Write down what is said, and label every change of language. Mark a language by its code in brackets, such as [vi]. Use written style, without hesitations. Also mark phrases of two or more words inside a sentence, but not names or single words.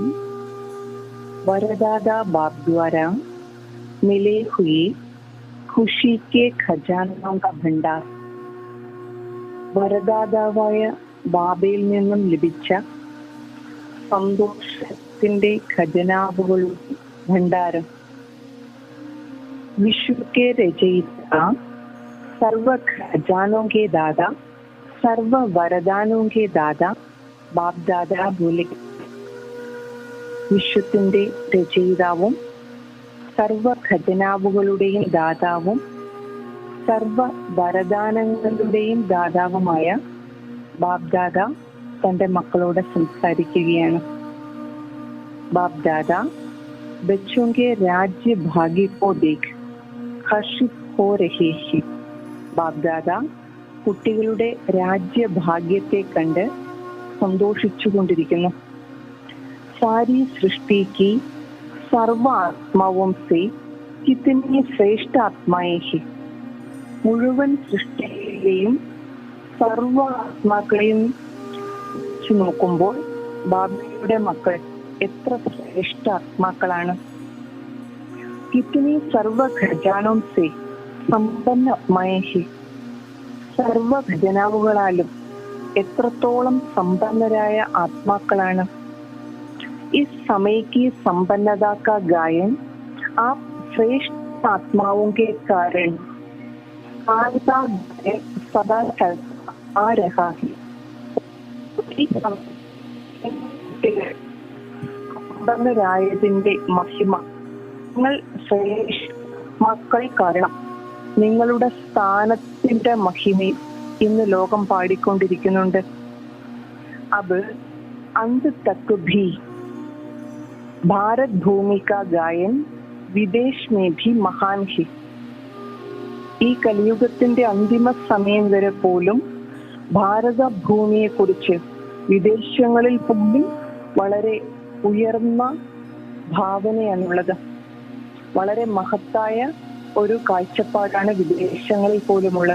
[hi] वरदादा बाब द्वारा मिले हुई खुशी के खजानों का भंडार. [ml] വരദാതാവായ ബാബയിൽ നിന്നും ലഭിച്ച സന്തോഷത്തിന്റെ ഖജനാവുകളുടെ ഭണ്ഡാരം. [hi] विश्व के रचयिता, सर्व खजानों के दादा, सर्व वरदानों के दादा ബാബ് ദാദാ बोले. [ml] വിശ്വത്തിന്റെ രചയിതാവും സർവ ഖജനാവുകളുടെയും ദാതാവും സർവ വരദാനങ്ങളുടെയും ദാതാവുമായ ബാബ് ദാദാ തന്റെ മക്കളോട് സംസാരിക്കുകയാണ്. [hi] ബാബ് ദാദാ बच्चों के राज्य भाग्य को देख हर्षित हो रहे हैं. [ml] ബാബ് ദാദാ കുട്ടികളുടെ രാജ്യഭാഗ്യത്തെ കണ്ട് സന്തോഷിച്ചുകൊണ്ടിരിക്കുന്നു. [hi] सारी सृष्टि की सर्व आत्माओं से कितनी श्रेष्ठ आत्माएं हैं. [ml] മുഴുവൻ സൃഷ്ടിയിലെയും സർവ ആത്മാക്കളെയും വെച്ച് നോക്കുമ്പോൾ ബാബയുടെ മക്കൾ എത്ര ശ്രേഷ്ഠ ആത്മാക്കളാണ്. [hi] कितनी सर्व खजानों से सम्पन्न आत्माएं हैं. [ml] സർവ ഖജനാവുകളാലും എത്രത്തോളം സമ്പന്നരായ ആത്മാക്കളാണ്. [hi] इस समय की संपन्नता का गायन आप श्रेष्ठ आत्माओं के कारण सदा चलता आ रहा है. [ml] സമ്പന്നരായതിന്റെ മഹിമ നിങ്ങൾ ശ്രേഷ്ഠ കാരണം നിങ്ങളുടെ സ്ഥാനത്തിന്റെ മഹിമ ഇന്ന് ലോകം പാടിക്കൊണ്ടിരിക്കുന്നുണ്ട്. [hi] अब अंत तक भी भारत भूमि का गायन विदेश में भी महान है. [ml] ഈ കലിയുഗത്തിന്റെ അന്തിമ സമയം വരെ പോലും ഭാരത ഭൂമിയെ കുറിച്ച് വിദേശങ്ങളിൽ പോലും വളരെ ഉയർന്ന ഭാവനയാണുള്ളത്. വളരെ മഹത്തായ ഒരു കാഴ്ചപ്പാടാണ് വിദേശങ്ങളിൽ പോലുമുള്ളത്.